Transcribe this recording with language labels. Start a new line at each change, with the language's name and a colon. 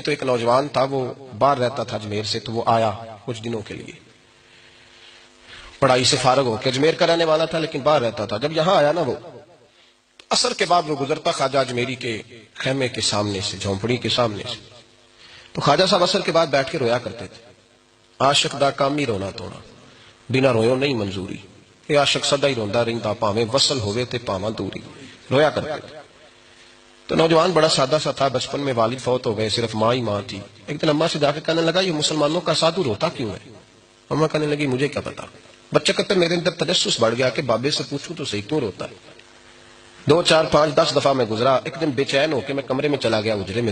Urdu: تو ایک نوجوان تھا، وہ باہر رہتا تھا اجمیر سے، تو وہ آیا کچھ دنوں کے لیے، پڑھائی سے فارغ ہو کے. اجمیر کا رہنے والا تھا لیکن باہر رہتا تھا. جب یہاں آیا نا وہ عصر کے بعد وہ گزرتا خواجہ اجمیری کے خیمے کے سامنے سے، جھونپڑی کے سامنے سے. تو خواجہ صاحب عصر کے بعد بیٹھ کے رویا کرتے تھے.
Punjabi: عاشق دا کام ہی رونا توڑا، بنا رویوں نہیں منظوری. یہ عاشق سدا ہی روندا رہندا، پاویں وصل ہوئے تے پاواں دوری.
Urdu: رویا کرتے تھے. تو نوجوان بڑا سادہ سا تھا، بچپن میں والد فوت ہو گئے، صرف ماں ہی ماں تھی. ایک دن اماں سے جا کے کہنے لگا یہ مسلمانوں کا سادھو روتا کیوں ہے؟ اماں کہنے لگی مجھے کیا پتا. بچہ کہتے میرے اندر تجسس بڑھ گیا کہ بابے سے پوچھوں تو صحیح کیوں روتا ہے. 2 4 5 10 دفعہ میں گزرا. ایک دن بے چین ہو کے میں کمرے میں چلا گیا اجرے میں.